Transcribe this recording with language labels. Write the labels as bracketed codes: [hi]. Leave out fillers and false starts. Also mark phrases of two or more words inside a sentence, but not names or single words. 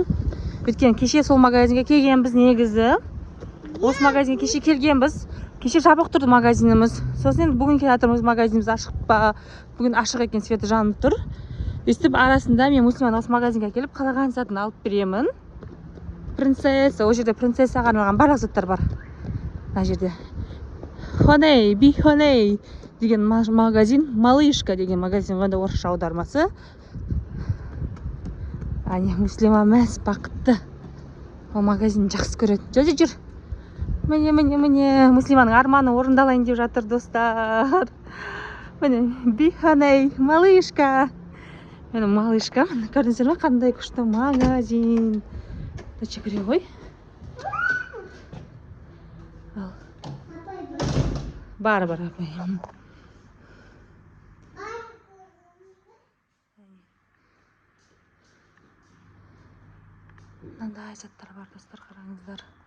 [kk] Өткен кеше сол магазинге келгенбіз негізі. Осы магазинге кеше келгенбіз. Кеше жабық тұрды магазиніміз. Сосын бүгін келе жатырмыз, магазиніміз ашық па? Бүгін ашық екен, светі жанып тұр. Өстіп арасында мен Мүслиманы осы магазинге келіп қалаған затын алып беремін. Принцесса, ол жерде принцессаға арналған барлық заттар бар. Мына жерде [en] Honey, be honey [kk] деген магазин, малышка деген магазин, онда орысша аудармасы. Ане Мүслима мәз бақытты. Ол магазин жақсы көреді. Жүр. Міне, Мүслиманың арманы орындалайын деп жатыр, достар. Міне, [en] be honey, [kk] малышка. Міне малышка, көрдіңіздер ме, қандай күшті магазин. Доча көре ғой. Ал. Бар, апай. Мынандай заттар бар, достар, қараңыздар.